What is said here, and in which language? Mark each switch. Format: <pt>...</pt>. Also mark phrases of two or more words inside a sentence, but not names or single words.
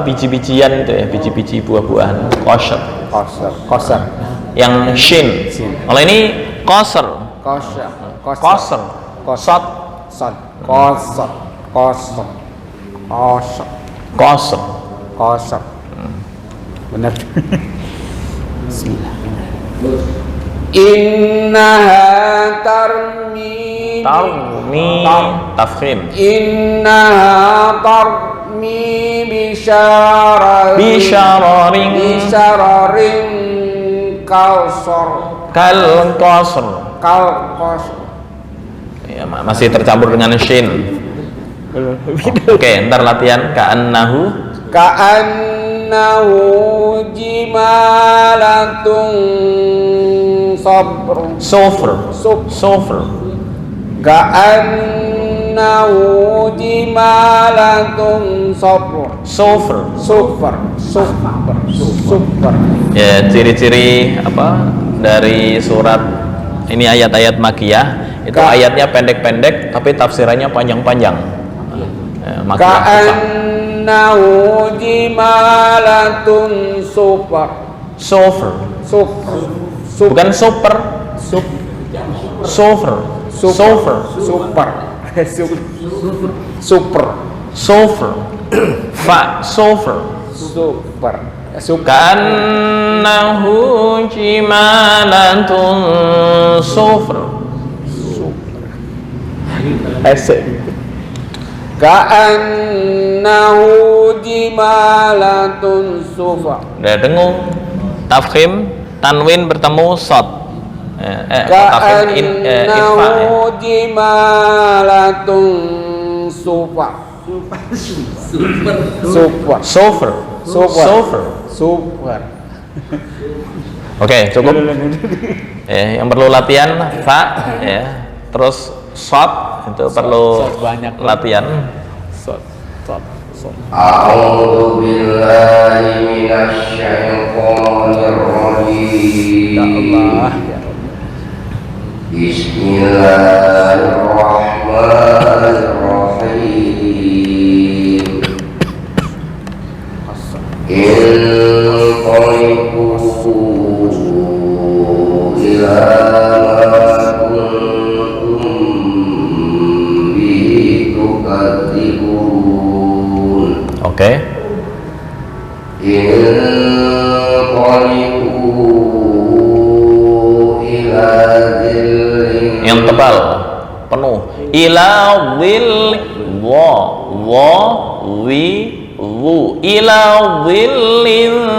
<id>Biji-bijian itu ya, biji-biji buah-buahan. Qasr. Yang shin. Kalau ini qasr. Qasr. Benar.</id> <ar>Bismillah. إنها ترمي tafkhim. إنها ترمي بشرر كالقصر.</ar> <id>Ya, masih tercampur dengan shin. Oke, ntar latihan ka'annahu</id> <ar>jimalatun sofr. كأنه جمالة Sofer. super.</ar> <id>Ya, ciri-ciri apa dari surat ini, ayat-ayat Makkiyah itu ayatnya pendek-pendek tapi tafsirannya panjang-panjang. Makkiyah susah.</id> <ar>كأنه جمالة صفر.</ar> <id>Bukan super. Sofer.</id> <ar>ف صفر. كأنه جمالة صفر. كأنه جمالة صفر.</ar> <id>Udah dengung, tafkhim, tanwin bertemu sod.</id> <ar>تفخيم إخفاء. كأنه جمالة صفر. Super.</ar> <id>Oke, cukup. Yang perlu latihan fa, ya. Terus sod itu perlu latihan.</id> <ar>أعوذ بالله من الشيطان الرجيم. Bismillahirrahmanirrahim. انقلبوا إلى ما كنتم به تكذبون.</ar> <id>Oke. Yang tebal, penuh. Ila wil wu ila willin.</id>